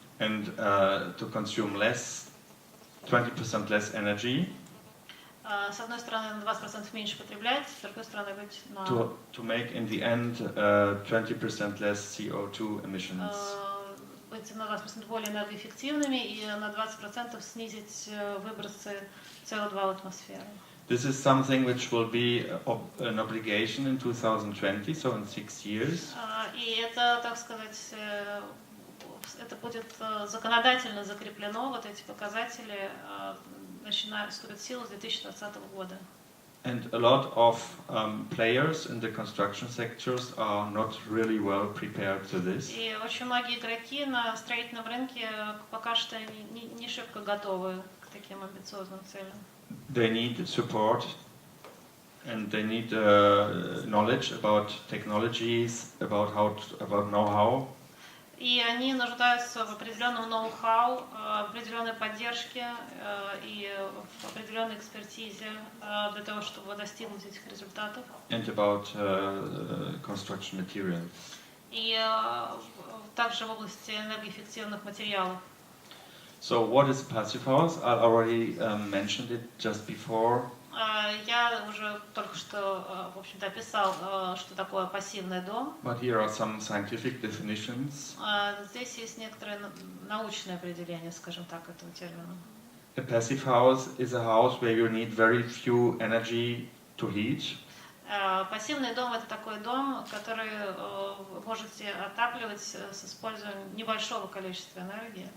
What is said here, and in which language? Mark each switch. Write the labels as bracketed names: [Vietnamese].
[English] And to consume 20% less energy. [Russian] С одной стороны на 20% меньше потреблять, с другой стороны быть на... [English] To make in the end 20% less CO2 emissions. [Russian] Быть на 20% более энергоэффективными и на 20% снизить выбросы CO2 в атмосферу. [English] This is something which will be an obligation in 2020, so in 6 years. [Russian] И это, так сказать, это будет законодательно закреплено, вот эти показатели вступят в силу с 2020 года. [English] And a lot of players in the construction sectors are not really well prepared to this. [Russian] И очень многие игроки на строительном рынке пока что не шибко готовы к таким амбициозным целям. [English] They need support and they need knowledge about technologies, about know-how. [Russian] И они нуждаются в определенном ноу-хау, определенной поддержке и в определенной экспертизе для того, чтобы достигнуть этих результатов. [English] And about construction materials. [Russian] И также в области энергоэффективных материалов. [English] So what is a passive house? I already mentioned it just before. [Russian] Я уже только что, в общем-то, описал, что такое пассивный дом. [English] But here are some scientific definitions. [Russian] Здесь есть некоторые научные определения, скажем так, этого термина. [English] A passive house is a house where you need very few energy to heat. [Russian] Пассивный дом – это такой дом, который вы можете отапливать с использованием небольшого количества энергии.